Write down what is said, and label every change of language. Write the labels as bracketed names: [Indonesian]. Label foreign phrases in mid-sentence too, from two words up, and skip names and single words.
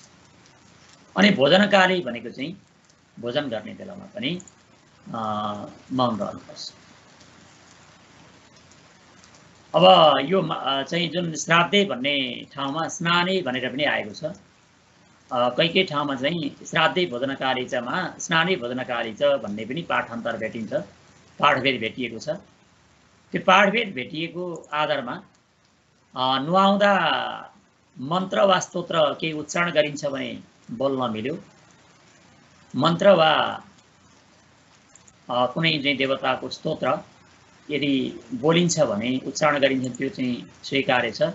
[Nepali] अनि भोजनकाली भनेको चाहिँ भोजन गर्ने बेलामा पनि मौन रहनुपर्छ। अब यो चाहिँ जुन श्राद्धे भन्ने ठाउँमा स्नानै भनेर पनि आएको छ। कहीँ ठाउँमा चाहिँ [Sanskrit] श्राद्धे भोजनकाली चमा स्नानै भोजनकाली च [Nepali] भन्ने पनि पाठान्तर भेटिन्छ, पाठभेद भेटिएको छ। त्यो पाठभेद भेटिएको आधारमा नुहाउँदा मन्त्र वा स्तोत्र केही उच्चारण गरिन्छ भने बोल्न मिल्यो, मन्त्र वा कुनै चाहिँ देवताको स्तोत्र यदि बोलिन्छ भने, उच्चारण गरिन्छ, त्यो चाहिँ स्वीकार्य छ।